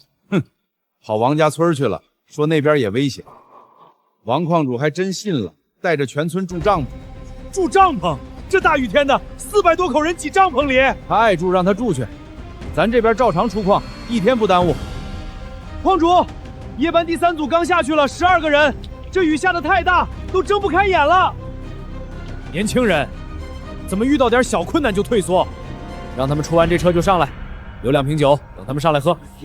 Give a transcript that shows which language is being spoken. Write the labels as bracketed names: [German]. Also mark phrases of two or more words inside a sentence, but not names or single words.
[Chinese] 哼，跑王家村去了，说那边也危险。王矿主还真信了，带着全村住帐篷。住帐篷？这大雨天的，400多口人挤帐篷里。他爱住让他住去。咱这边照常出矿，一天不耽误。矿主，夜班第3組剛下去了12個人，這雨下得太大，都睜不開眼了。年輕人，怎麼遇到點小困難就退縮？讓他們出完這車就上來，留2瓶酒，等他們上來喝。